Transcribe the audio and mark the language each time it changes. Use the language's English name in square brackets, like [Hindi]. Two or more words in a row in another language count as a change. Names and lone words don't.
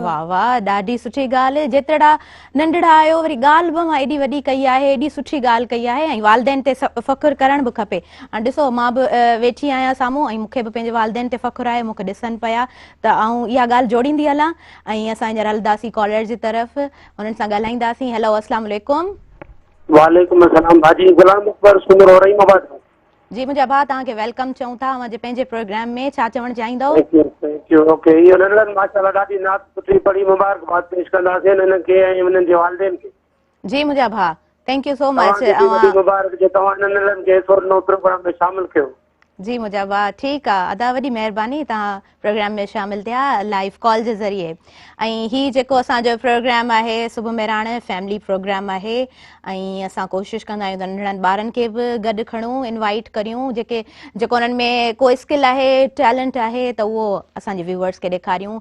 [Sindhi] वाह वाह, ॾाढी सुठी ॻाल्हि। जेतिरा नंढड़ा आहियो, वरी ॻाल्हि बि मां एॾी वॾी कई आहे, एॾी सुठी ॻाल्हि कई आहे, ऐं वालदेन ते फ़ख़ुरु करणु बि खपे। हाणे ॾिसो, मां बि वेठी आहियां साम्हूं, ऐं मूंखे बि पंहिंजे वालदेन ते फ़ख़ुरु आहे, मूंखे ॾिसनि पिया, त आऊं इहा ॻाल्हि जोड़ींदी हलां। ऐं असां हींअर हलंदासीं कॉलर जी तरफ़, हुननि सां ॻाल्हाईंदासीं। हेलो, अस्सलाम वालेकुम। वालेकुम अस्सलाम भाजी, गुलाम अकबर सुमर हो रही मबाद जी मुंहिंजा भाउ, तव्हांखे वेलकम चऊं था अव्हां जे पंहिंजे प्रोग्राम में। छा चवणु चाहींदव? [English] thank you. [Sindhi] ओके, इहो नंढड़नि माशाअल्लाह ॾाढी नात सुठी पढ़ी, मुबारकबाद पेश कंदासीं हिननि खे ऐं हुननि जे वालिदैन खे। जी मुंहिंजा भाउ, [English] thank you so much. [Sindhi] मुबारक जे तव्हां नंढड़नि खे सोनो प्रोग्राम में शामिल कयो। जी मुंहिंजा भाउ, ठीकु आहे, अदा वॾी महिरबानी, तव्हां प्रोग्राम में शामिल थिया [English] live call [Sindhi] जे ज़रिए। ऐं हीउ जेको असांजो प्रोग्राम आहे सुबुह बहिराण [English] family program [Sindhi] आहे, ऐं असां कोशिशि कंदा आहियूं त नंढड़नि ॿारनि खे बि गॾु खणूं, इनवाइट करियूं, जेको उन्हनि में कोई स्किल आहे, टैलेंट आहे, त उहो असांजे व्यूअर्स खे ॾेखारियूं।